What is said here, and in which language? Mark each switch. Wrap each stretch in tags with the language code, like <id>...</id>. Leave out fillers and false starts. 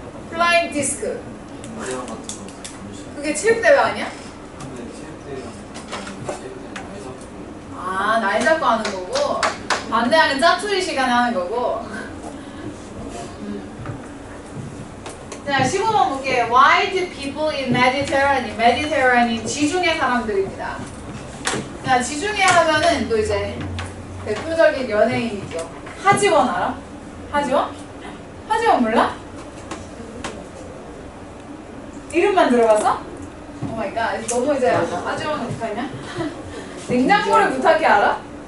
<ko>플라잉 디스크. 마리아 같은 거 잠시. 그게 체육대회 아니야? 근데 체육대회랑 체육대회는 해서 아, 날 잡고 하는 거고 반대하는 짜투리 시간에 하는 거고. 자, 15번 볼게요.</ko> <en>Why do people in Mediterranean?</en> <ko>Mediterranean 지중해 사람들입니다. 자, 지중해 하면은 또 이제 대표적인 연예인이죠. 하지원 알아? 하지원? 하지원 몰라? 이름만 들어봤어? 오마이갓, 너무 이제 하지원을 못하냐? 냉장고를 부탁해 알아?</ko>